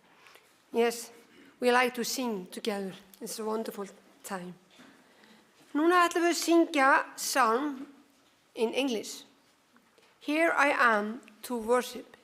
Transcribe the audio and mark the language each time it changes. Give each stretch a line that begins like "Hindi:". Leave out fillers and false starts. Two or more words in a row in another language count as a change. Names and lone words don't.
English: Yes, we like to sing together. It's a wonderful time.
Icelandic: Núna ætlum við að syngja
English: psalm in English. Here I am to worship.